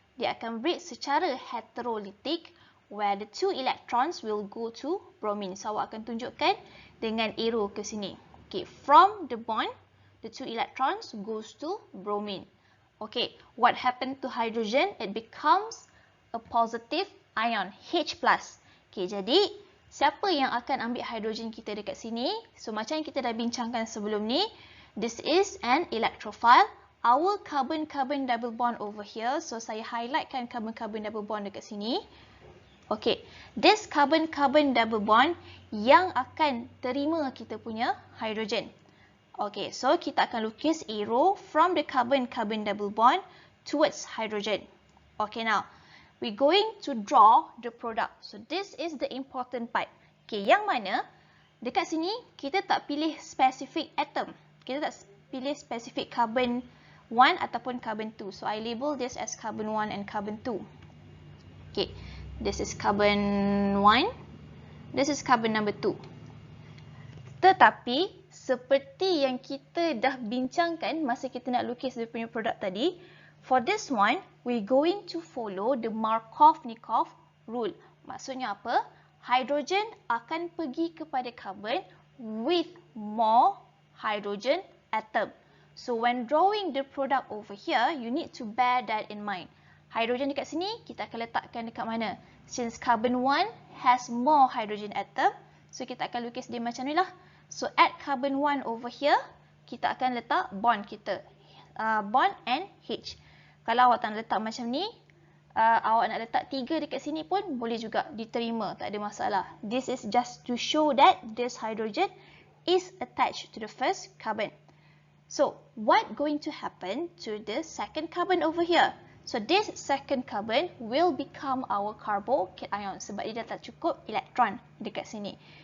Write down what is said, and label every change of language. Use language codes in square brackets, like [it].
[ms] Dia akan break secara [en] heterolytic, where the 2 electrons will go to bromine. So, [ms] awak akan tunjukkan dengan arrow ke sini. [en] Okay, from the bond, the 2 electrons goes to bromine. Okay, what happened to hydrogen? It becomes a positive ion, H+. [ms] Okay, jadi siapa yang akan ambil hydrogen kita dekat sini? So, macam yang kita dah bincangkan sebelum ni, [en] this is an electrophile. Our carbon-carbon double bond over here. [ms] So, saya highlightkan carbon-carbon double bond dekat sini. Okay, this carbon-carbon double bond yang akan terima kita punya hydrogen. [en] Okay, so [ms] kita akan lukis [en] arrow from the carbon-carbon double bond towards hydrogen. Okay, now we're going to draw the product. So this is the important part. Okay, [ms] yang mana dekat sini kita tak pilih [en] specific atom. [ms] Kita tak pilih specific carbon 1 ataupun carbon 2. [en] So I label this as carbon 1 and carbon 2. Okay. This is carbon 1. This is carbon number 2. [ms] Tetapi, seperti yang kita dah bincangkan masa kita nak lukis dia punya produk tadi, [en] For this one, we're going to follow the Markov-Nikov rule. [ms] Maksudnya apa? Hydrogen akan pergi kepada carbon [en] with more hydrogen atom. So when drawing the product over here, you need to bear that in mind. [ms] Hydrogen dekat sini, kita akan letakkan dekat mana? [en] Since carbon 1 has more hydrogen atom, [ms] so kita akan lukis dia macam ni lah. [en] So at carbon 1 over here, [ms] kita akan letak bond kita. [en] Bond and H. [ms] Kalau awak tak nak letak macam ni, awak nak letak 3 dekat sini pun boleh juga diterima, tak ada masalah. [en] This is just to show that this hydrogen is attached to the first carbon. So, what going to happen to the second carbon over here? So, this second carbon will become our carbocation [ms] sebab dia dah tak cukup elektron dekat sini.